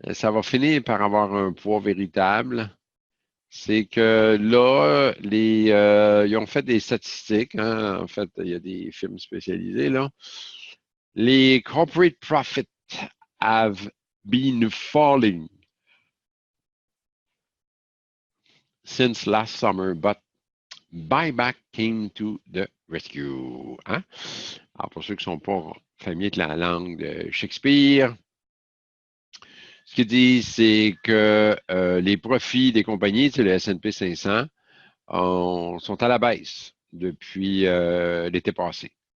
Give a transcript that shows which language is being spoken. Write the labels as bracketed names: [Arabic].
[French] ça va finir par avoir un poids véritable. C'est que là, ils ont fait des statistiques, hein. En fait, il y a des films spécialisés, là. [English] Les corporate profits have been falling since last summer, but buyback came to the rescue. Hein? [French] Alors, pour ceux qui ne sont pas familiers avec la langue de Shakespeare, ce qu'ils disent, c'est que les profits des compagnies, c'est le S&P 500, sont à la baisse depuis l'été passé.